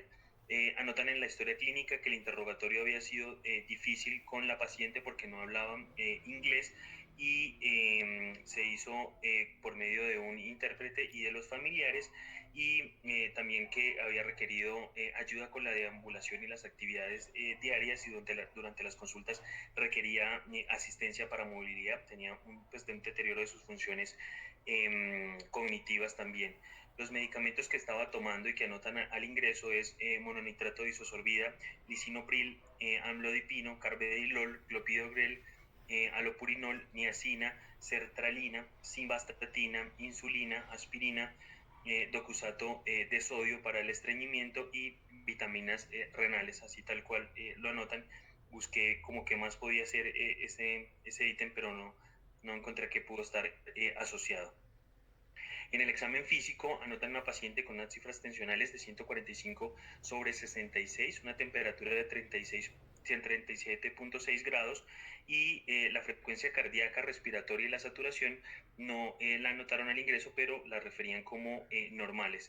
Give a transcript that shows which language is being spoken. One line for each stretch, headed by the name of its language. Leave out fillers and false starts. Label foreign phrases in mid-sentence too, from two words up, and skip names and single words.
Spanish: Anotan en la historia clínica que el interrogatorio había sido difícil con la paciente porque no hablaban inglés, y se hizo por medio de un intérprete y de los familiares, y también que había requerido ayuda con la deambulación y las actividades diarias, y durante las consultas requería asistencia para movilidad, tenía un deterioro de sus funciones cognitivas también. Los medicamentos que estaba tomando y que anotan al ingreso es mononitrato de isosorbida, lisinopril, amlodipino, carvedilol, clopidogrel, alopurinol, niacina, sertralina, simvastatina, insulina, aspirina, docusato de sodio para el estreñimiento y vitaminas renales, así tal cual lo anotan. Busqué como qué más podía ser ese ítem, pero no encontré que pudo estar asociado. En el examen físico anotan una paciente con unas cifras tensionales de 145/66, una temperatura de 37.6 grados y la frecuencia cardíaca, respiratoria y la saturación no la anotaron al ingreso, pero la referían como normales.